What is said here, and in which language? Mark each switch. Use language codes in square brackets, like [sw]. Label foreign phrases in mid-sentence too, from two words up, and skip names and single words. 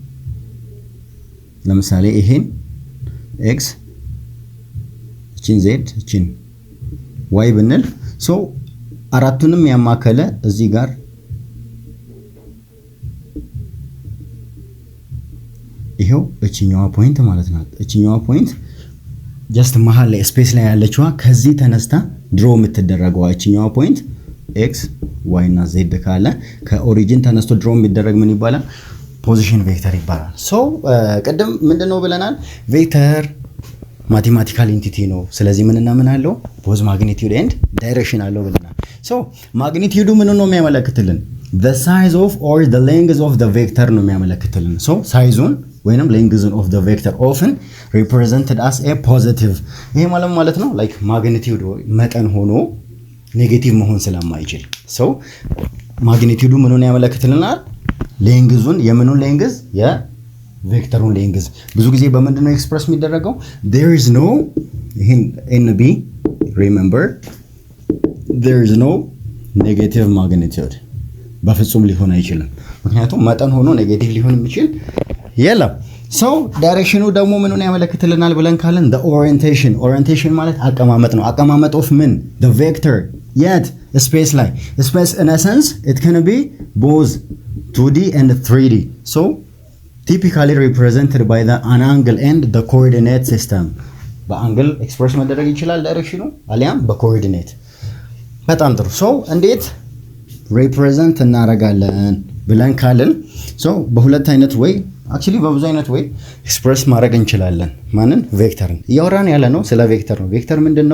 [am] ለምሳሌ ይሄን ኤክስ እቺን ዜድ እቺን ዋይ ብንል ሶ አራቱንም ያማከለ እዚህ ጋር ይሄው እቺኛዋ ፖይንት ማለት ናት። እቺኛዋ ፖይንት ጀስት መሃል ላይ ስፔስ ላይ ያለችዋ ከዚህ ተነስታ ድሮ የምትደረገው እቺኛዋ ፖይንት ኤክስ ዋይ እና ዜድ ካለ ከኦሪጂን ተነስቶ ድሮ የሚደረግ ምን ይባላል? [en] position vector [am] ይባላል። ሶ ቅድም ምንድነው ብለናል? [en] vector mathematical entity [am] ነው። ስለዚህ ምንና ምን አለው? [en] both magnitude and direction [am] አለው ብለናል። ሶ ማግኒቲዩዱ ምን ነው የሚያመለክትልን? [en] the size of or the length of the vector [am] ነው የሚያመለክትልን። ሶ ሳይዙን ወይንም [en] length of the vector often represented as a positive። [am] ይሄ ማለት ነው ላይክ ማግኒቲዩድ መጠን ሆኖ ኔጌቲቭ መሆን ስለማይችል ሶ ማግኒቲዩዱ ምኑን ያመለክትልናል? ሌንግዙን። የምኑን ሌንግዝ? የቬክተሩን ሌንግዝ። ብዙ ጊዜ በምንድን ነው ኤክስፕረስ የሚደረገው? [en] there is no [am] ይሄን [en] NB remember there is no negative magnitude። [am] በፍጹም ሊሆን አይችልም። ምክንያቱም መጠን ሆኖ ኔጌቲቭ ሊሆን የሚችል የለም። ሶ ዳይሬክሽኑ ደግሞ ምኑን ያመለክትልናል ብለን ካለን [en] the orientation። [am] ኦሪየንቴሽን ማለት አቀማመጥ ነው። አቀማመጥ of ምን? [en] the vector yet space [am] ላይ [en] space in a sense it can be both 2D and 3D so typically represented by an angle and the coordinate system። [am] በአንግል ኤክስፕረስ መደረግ ይችላል ዳይሬክሽኑ አሊያም በኮኦርዲኔት። በጣም ጥሩ። ሶ እንዴት ሪፕሬዘንት እናደርጋለን ብለን ካልን ሶ በሁለት አይነት ወይ አክቹሊ በብዙ አይነት ወይ ኤክስፕረስ ማድረግ እንችላለን። ማንን? ቬክተርን። እያወራን ያለ ነው ስለ ቬክተር ነው። ቬክተር ምንድነው?